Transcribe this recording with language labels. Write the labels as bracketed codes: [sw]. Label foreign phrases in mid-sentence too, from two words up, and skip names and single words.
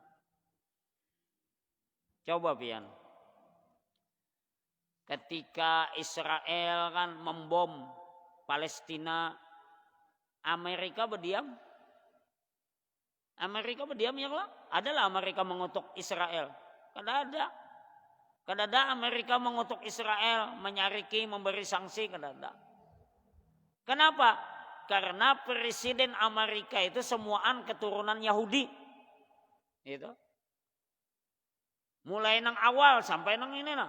[bjn] Coba pian. [id] Ketika Israel kan membom Palestina, Amerika berdiam. Amerika berdiam ya lah. Adalah Amerika mengutuk Israel. [bjn] Kada ada. Kada ada Amerika mengutuk Israel, menyariki, memberi sanksi, kada ada. [id] Kenapa? Karena presiden Amerika itu semuaan keturunan Yahudi. Itu. [bjn] Mulai nang awal sampai nang ini nah.